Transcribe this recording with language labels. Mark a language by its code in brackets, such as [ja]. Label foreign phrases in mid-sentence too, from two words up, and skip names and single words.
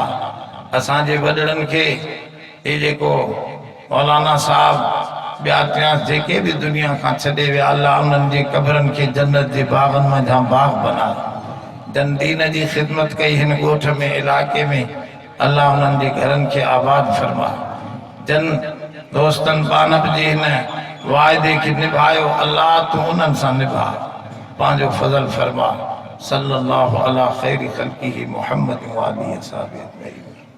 [sd] असांजे वॾड़नि खे ये जेको मौलाना साहब ॿिया टिया जेके भी दुनिया खां छॾे विया, अल्लाह उन्हनि जे कब्रनि खे जन्नत जे बाग़नि मज़ा बाग़ बना। जन दीन जी ख़िदमत कई हिन ॻोठ में इलाइक़े में, अल्लाह उन्हनि जे घरनि खे आबाद फरमा। जन दोस्तनि बानब जे हिन वाइदे खे निभायो, अल्लाह तूं उन्हनि सां निभा। पंहिंजो फज़ल फरमा। [ar] صلى الله على خير خلقه محمد وآله وصحبه أجمعين.